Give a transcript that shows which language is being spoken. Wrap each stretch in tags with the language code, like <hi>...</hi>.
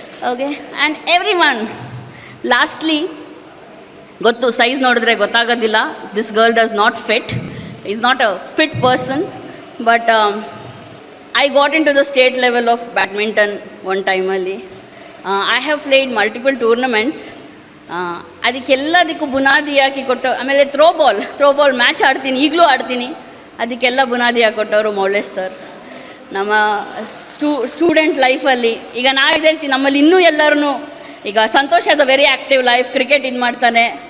<en>Okay, and every one. Lastly,</en> <kn>ಗೊತ್ತು size ನೋಡಿದ್ರೆ ಗೊತ್ತಾಗೋದಿಲ್ಲ,</kn> <en>This girl does not fit, is not a fit person, but I got into the state level of badminton one ಟೈಮಲ್ಲಿ. I have played multiple tournaments.</en> <kn>ಅದಕ್ಕೆಲ್ಲದಕ್ಕೂ ಬುನಾದಿ ಹಾಕಿ ಕೊಟ್ಟು, ಆಮೇಲೆ throwball match ಆಡ್ತೀನಿ, ಈಗಲೂ ಆಡ್ತೀನಿ. ಅದಕ್ಕೆಲ್ಲ ಬುನಾದಿ ಹಾಕೊಟ್ಟವರು ಮೌಲೇಶ್ ಸರ್. ನಮ್ಮ ಸ್ಟೂಡೆಂಟ್ ಲೈಫಲ್ಲಿ ಈಗ ನಾವಿದೆ ಹೇಳ್ತೀವಿ, ನಮ್ಮಲ್ಲಿ ಇನ್ನೂ ಎಲ್ಲರೂ ಈಗ Santosh</kn> <en>has a very active life,</en> <kn>cricket ಇದು ಮಾಡ್ತಾನೆ.</kn>